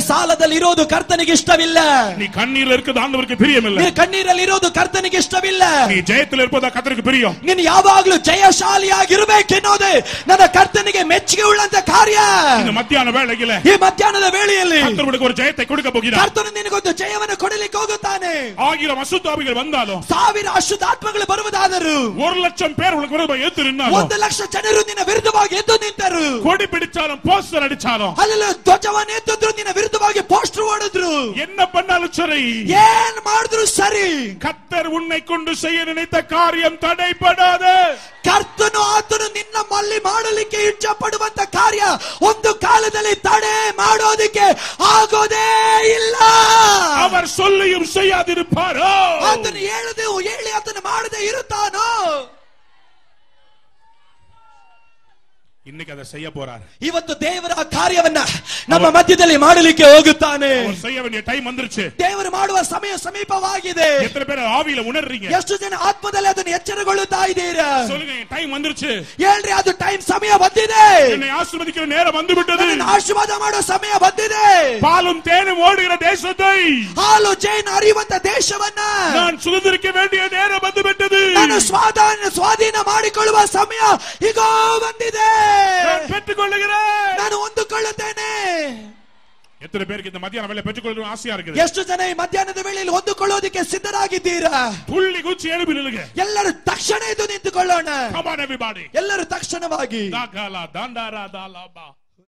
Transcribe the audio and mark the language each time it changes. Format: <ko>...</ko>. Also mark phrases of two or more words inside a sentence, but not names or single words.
<kn>ನೀನು ಸಾಲದಲ್ಲಿ ಇರೋದು ಕರ್ತನಿಗೆ ಇಷ್ಟವಿಲ್ಲ.</kn> <ta>நீ கண்ணீர்ல இருக்கிறது ஆண்டவருக்கு பிரியம் இல்ல.</ta> <kn>ನೀನು ಕಣ್ಣೀರಲ್ಲಿ ಇರೋದು ಕರ್ತನಿಗೆ ಇಷ್ಟವಿಲ್ಲ.</kn> <ta>நீ ஜெயத்துல இருப்பது கர்த்தருக்கு பிரியம்.</ta> <kn>ನೀನು ಯಾವಾಗಲೂ ಜಯಶಾಲಿಯಾಗಿರಬೇಕೆನ್ನೋದೇ ನನ್ನ ಕರ್ತನಿಗೆ ಮೆಚ್ಚುಗೆ ಉಳ್ಳಂತ ಕಾರ್ಯ.</kn> <ta>இந்த மத்தியான வேளையில,</ta> <kn>ಈ ಮಧ್ಯಾಹ್ನದ ವೇಳೆಯಲ್ಲಿ</kn> <ta>கர்த்தர் உனக்கு ஒரு ஜெயத்தை கொடுக்க போகிறார்.</ta> <kn>ಕರ್ತನು ನಿನಗೊಂದು ಜಯವನ್ನು ಕೊಡಲಿಕ್ಕೆ ಹೋಗುತ್ತಾನೆ.</kn> <ta>1000 அசுத்தாவிகள் வந்தாலும்,</ta> <kn>1000 ಅಶುದ್ಧಾತ್ಮಗಳು ಬರುವುದಾದರೂ,</kn> <ta>1,00,000 பேர் உனக்கு விரோதமாக எதிர்த்து நின்னாலும்,</ta> <kn>1,00,000 ಜನರು ನಿನ್ನ ವಿರುದ್ಧವಾಗಿ ಎದ್ದು ನಿಂತರು,</kn> <ta>கொடி பிடிச்சாலும் போஸ்டர் அடிச்சாலும்,</ta> <kn>ಅಲ್ಲಿ ಧ್ವಜವನ್ನು ಎತ್ತಿದ್ರು ನಿನ್ನ ವಿರುದ್ಧವಾಗಿ ಪೋಸ್ಟರ್ ಓಡಿದ್ರು,</kn> <ta>என்ன பண்ணாலும் சரி,</ta> <kn>ಏನ್ ಮಾಡಿದ್ರು ಸರಿ,</kn> <ta>கர்த்தர் உன்னை கொண்டு செய்ய நினைத்த காரியம் தடைபடாத.</ta> <kn>ಕರ್ತನು ಆತನು ನಿನ್ನಲ್ಲಿ ಮಾಡಲಿಕ್ಕೆ ಇಚ್ಛೆ ಪಡುವಂತ ಕಾರ್ಯ ಒಂದು ಕಾಲದಲ್ಲಿ ತಡೆ ಮಾಡೋದಕ್ಕೆ ಆಗೋದೇ ಇಲ್ಲ.</kn> <ta>அவர் சொல்லியும் செய்யாதிருப்பாரோ?</ta> <kn>ಆತನು ಹೇಳಿ ಆತನು ಮಾಡದೆ ಇರುತ್ತಾನೋ?</kn> <ta>இன்னைக்கு அதை செய்ய போறார்.</ta> <kn>ಇವತ್ತು ದೇವರ ಕಾರ್ಯವನ್ನ ನಮ್ಮ ಮಧ್ಯದಲ್ಲಿ ಮಾಡಲಿಕ್ಕೆ ಹೋಗುತ್ತಾನೆ.</kn> <ta>செய்ய வேண்டிய டைம் வந்துருச்சு.</ta> <kn>ದೇವರು ಮಾಡುವ ಸಮಯ ಸಮೀಪವಾಗಿದೆ.</kn> <ta>எத்தனை பேர் ஆவியில உணர்றீங்க?</ta> <kn>ಎಷ್ಟು ಜನ ಆತ್ಮದಲ್ಲಿ ಅದನ್ನು ಎಚ್ಚರಗೊಳ್ಳುತ್ತಾ ಇದ್ದೀರಾ?</kn> <ta>சொல்லுங்க, டைம் வந்துருச்சு.</ta> <kn>ಹೇಳ್ರಿ, ಅದು ಟೈಮ್ ಸಮಯ ಬಂದಿದೆ.</kn> <ta>என்னை ஆசீர்வதிக்கிற நேரம் வந்துவிட்டது.</ta> <kn>ನನ್ನ ಆಶೀರ್ವಾದ ಮಾಡೋ ಸಮಯ ಬಂದಿದೆ.</kn> <ta>பாலும் தேனும் ஓடுகிற தேசத்தை,</ta> <kn>ಹಾಲು ಜೇನು ಹರಿಯುವಂತ ದೇಶವನ್ನ</kn> <ta>நான் சுதந்திரிக்க வேண்டிய நேரம் வந்துவிட்டது.</ta> <kn>ನಾನು ಸ್ವಾಧೀನ ಮಾಡಿಕೊಳ್ಳುವ ಸಮಯ ಈಗ ಬಂದಿದೆ.</kn> <ta>பெற்றுக்கொள்ளுகிறேன்,</ta> <kn>ನಾನು ಹೊಂದಿಕೊಳ್ಳುತ್ತೇನೆ.</kn> <ta>எத்தனை பேருக்கு இந்த மத்தியான வேளை பெற்றுக்கொள்ள ஆசையா இருக்குது?</ta> <kn>ಎಷ್ಟು ಜನ ಈ ಮಧ್ಯಾಹ್ನದ ವೇಳೆಯಲ್ಲಿ ಹೊಂದಿಕೊಳ್ಳೋದಕ್ಕೆ ಸಿದ್ಧರಾಗಿದ್ದೀರಾ?</kn> <ta>புள்ளி குச்சி எழுப்பி நில்லுங்க.</ta> <kn>ಎಲ್ಲರೂ ತಕ್ಷಣ ಎದ್ದು ನಿಂತುಕೊಳ್ಳೋಣ.</kn> <en>Come on everybody.</en> <kn>ಎಲ್ಲರೂ ತಕ್ಷಣವಾಗಿ ದಾಖಲ ದಾಂಡಾರ ದಾಲಾಬಾ</kn>